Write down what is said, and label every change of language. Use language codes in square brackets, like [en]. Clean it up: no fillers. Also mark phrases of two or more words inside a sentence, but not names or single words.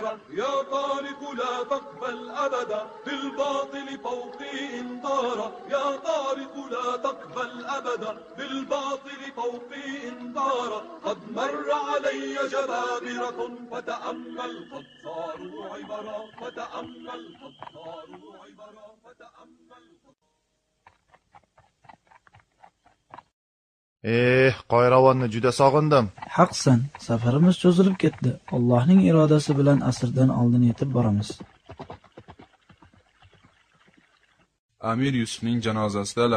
[ar] يا طارق لا تقبل أبدا بالباطل فوقي إنذارا. يا طارق لا تقبل أبدا بالباطل فوقي إنذارا. قد مر علي جبابرة فتأمل قد صاروا عبرا. فتأمل قد صاروا عبرا. فتأمل [uz] Qayravonni juda sog'indim. Haqsan, safarimiz cho'zilib ketdi. Allohning irodasi bilan asrdan oldin yetib boramiz. Amir Yusufning janozasidalar.